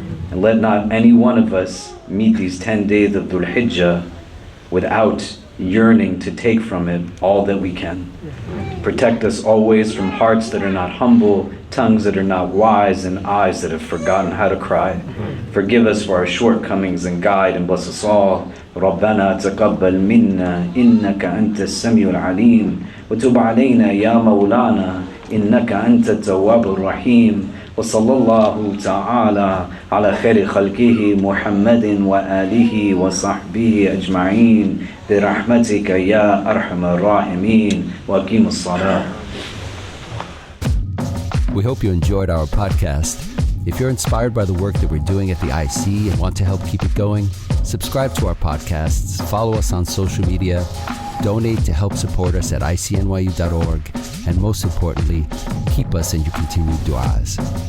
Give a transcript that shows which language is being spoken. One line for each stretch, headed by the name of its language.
English: And let not any one of us meet these 10 days of Dhul Hijjah without yearning to take from it all that we can. Protect us always from hearts that are not humble, tongues that are not wise, and eyes that have forgotten how to cry. Forgive us for our shortcomings and guide and bless us all.
Arabic: ربنا تقبل منا إنك أنت السميع العليم وتب علينا يا مولانا إنك أنت التواب الرحيم وصلى الله تعالى على خير خلقه محمد وآله وصحبه أجمعين برحمتك يا أرحم الراحمين وأقيم الصلاة.
English: We hope you enjoyed our podcast. If you're inspired by the work that we're doing at the IC and want to help keep it going, subscribe to our podcasts, follow us on social media, donate to help support us at ICNYU.org, and most importantly, keep us in your continued du'as.